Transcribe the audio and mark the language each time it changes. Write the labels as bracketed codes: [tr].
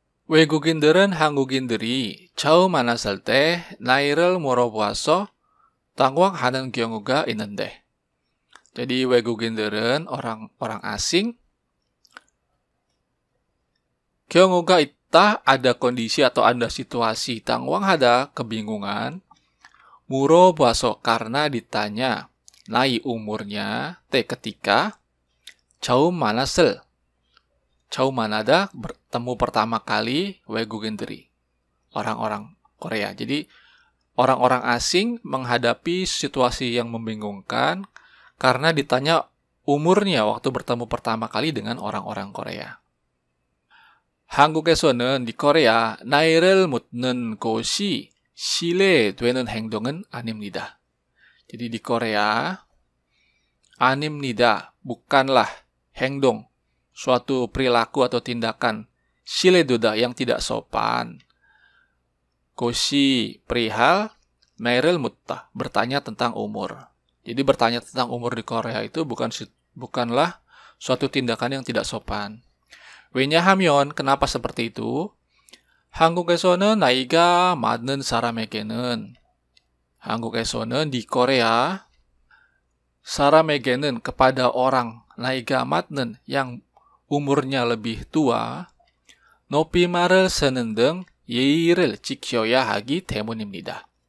[ko] 외국인들은 한국인들이 처음 만났을 때 나이를 물어보아서 당황하는 경우가 있는데. [id] Jadi 외국인들은 orang asing 경우가 있다 ada kondisi atau ada situasi 당황하다 kebingungan. 물어보아서 karena ditanya naik umurnya ketika 처음 만났을 처음 만나다 bertemu pertama kali 외국인들이 orang-orang Korea. Jadi orang-orang asing menghadapi situasi yang membingungkan karena ditanya umurnya waktu bertemu pertama kali dengan orang-orang Korea. [ko] 한국에서는 di Korea 나이를 묻는 것이 실례되는 행동은 아닙니다. [id] Jadi di Korea, 아닙니다, bukanlah 행동, suatu perilaku atau tindakan 실례되다 yang tidak sopan. 것이 perihal, 나이를 묻다, bertanya tentang umur. Jadi bertanya tentang umur di Korea itu bukanlah suatu tindakan yang tidak sopan. 왜냐하면, kenapa seperti itu? [ko] 한국에서는 나이가 많은 사람에게는 한국에서는 di Korea 사람에게는 kepada orang 나이가 많은 yang umurnya lebih tua 높임말을 쓰는 등 예의를 지켜야 하기 때문입니다.